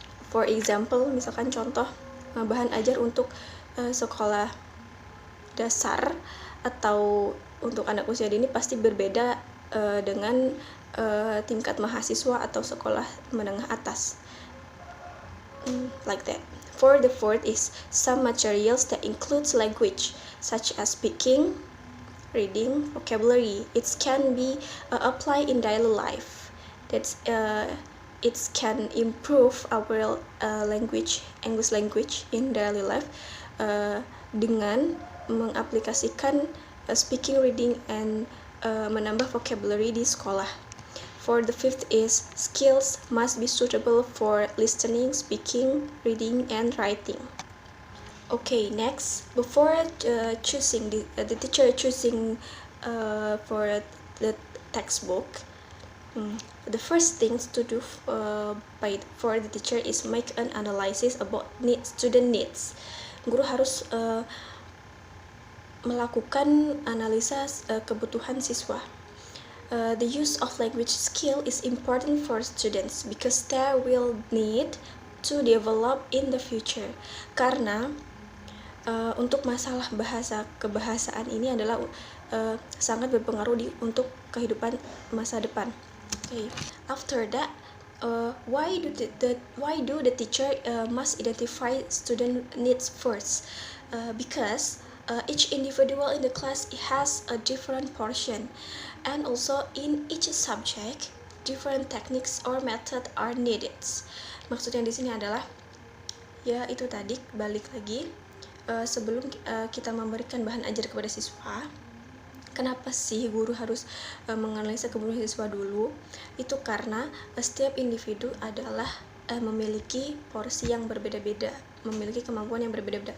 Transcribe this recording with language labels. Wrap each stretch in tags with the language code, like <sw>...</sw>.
<en>For example,</en> <id>misalkan contoh bahan ajar untuk sekolah dasar atau untuk anak usia dini pasti berbeda dengan tingkat mahasiswa atau sekolah menengah atas.</id> <en>Like that. For the fourth is some materials that includes language, such as speaking, reading, vocabulary. It can be applied in daily life. It can improve our English language in daily life</en> <id>dengan mengaplikasikan</id> <en>speaking, reading, and menambah vocabulary</en> <id>di sekolah.</id> <en>For the fifth is skills must be suitable for listening, speaking, reading, and writing. Okay, next, before choosing the teacher choosing for the textbook, the first things to do for the teacher is make an analysis about student needs.</en> <id>Guru harus melakukan analisa kebutuhan siswa.</id> <en>The use of language skill is important for students because they will need to develop in the future.</en> <id>Karena untuk masalah kebahasaan ini adalah sangat berpengaruh untuk kehidupan masa depan.</id> <en>Okay. After that, why do the teacher must identify student needs first? Because each individual in the class has a different portion, and also in each subject different techniques or method are needed.</en> <id>Maksudnya di sini adalah ya itu tadi, balik lagi, sebelum kita memberikan bahan ajar kepada siswa, kenapa sih guru harus menganalisa kebutuhan siswa dulu? Itu karena setiap individu adalah memiliki porsi yang berbeda-beda, memiliki kemampuan yang berbeda-beda.</id>